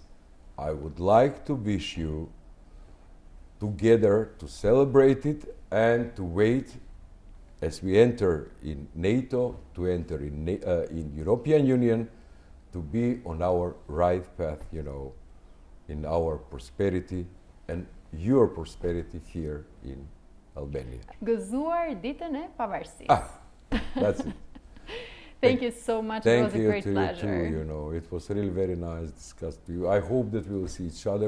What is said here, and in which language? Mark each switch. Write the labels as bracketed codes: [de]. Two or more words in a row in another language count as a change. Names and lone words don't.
[en] I would like to wish you together to celebrate it and to wait as we enter in NATO, to enter in European Union, to be on our right path, you know, in our prosperity and your prosperity here in Albania. [sq] Gëzuar ditën e pavarësisë. [en] That's it. Thank you so much. It was a great pleasure. Thank you too, you know, it was really very nice to discuss with you. I hope that we will see each other